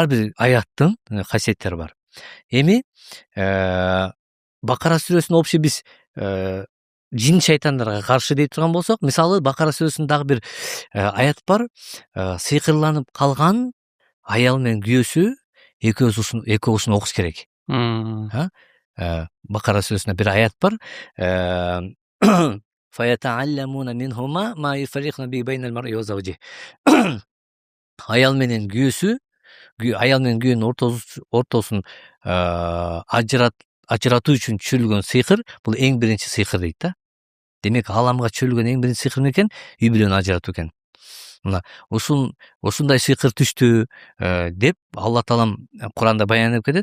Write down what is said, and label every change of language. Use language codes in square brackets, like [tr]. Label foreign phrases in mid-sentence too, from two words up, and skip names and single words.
[ky] Ар бир аяттын касиеттери бар. Эми Бакара сүрөсүн вообще биз жин шайтандарга каршы дей турган болсок, мисалы Бакара сүрөсүндө дагы бир аят бар. Сыйкырланып калган аял менен күйөөсү экөөсүн окуш керек. Бакара сүрөсүндө бир аят бар. [ar] فيتعلمون منهما ما يفرقون به بين المرء وزوجه. [ky] Аял менен күйөөнүн ортосун ажыратуу үчүн түшүрүлгөн сыйкыр, бул эң биринчи сыйкыр дейт да. Демек аламга түшүрүлгөн эң биринчи сыйкыр эмне экен? Үй бүлөнү ажыратуу экен. Мына ушундай сыйкыр түштү деп Алла таалам Куранда баяндап кетет.